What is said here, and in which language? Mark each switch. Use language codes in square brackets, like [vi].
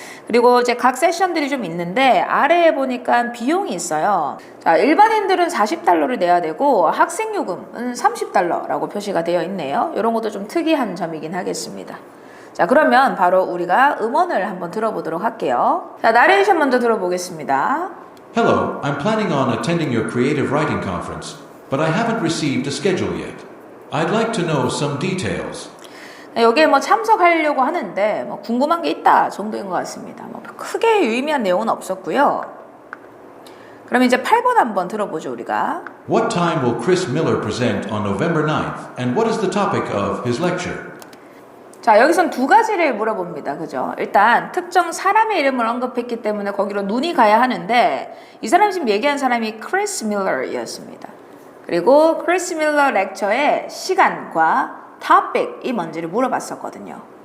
[ko] 그리고 이제 각 세션들이 좀 있는데 아래에 보니까 비용이 있어요. 자, 일반인들은 $40를 내야 되고 학생 요금은 $30라고 표시가 되어 있네요. 이런 것도 좀 특이한 점이긴 하겠습니다. 자, 그러면 바로 우리가 음원을 한번 들어보도록 할게요. 자, 나레이션 먼저 들어보겠습니다. [en] Hello, I'm planning on attending your creative writing conference, but I haven't received a schedule yet. I'd like to know some details. [ko] 여기에 뭐 참석하려고 하는데 뭐 궁금한 게 있다 정도인 것 같습니다. 뭐 크게 유의미한 내용은 없었고요. 그럼 이제 8번 한번 들어보죠, 우리가. [en] What time will Chris Miller present on November 9th, and what is the topic of his lecture? [ko] 자, 여기선 2가지를 물어봅니다. 그죠? 일단 특정 사람의 이름을 언급했기 때문에 거기로 눈이 가야 하는데 이 사람이 지금 얘기한 사람이 크리스 밀러였습니다. 그리고 크리스 밀러 렉처의 시간과 topic 이 뭔지를 물어봤었거든요.